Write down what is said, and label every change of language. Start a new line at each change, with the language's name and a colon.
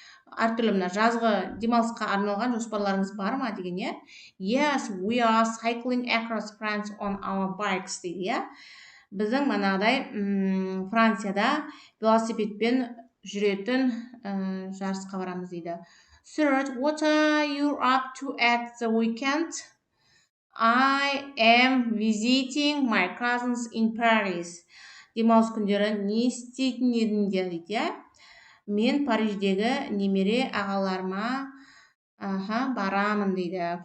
Kazakh: Әртүрлі жазғы демалысқа арналған жоспарларыңыз бар ма деген, иә?
English: Yes, we are cycling across France on our bikes
Kazakh: дейді, иә? Біздің Францияда велосипедпен жүретін жарысқа барамыз дейді.
English: Third, what are you up to at the weekend? I am visiting my cousins in Paris.
Kazakh: Демалыс күндері не істейтін едіңдер дейді, иә? Мен Париждегі немере ағаларыма барамын дейді.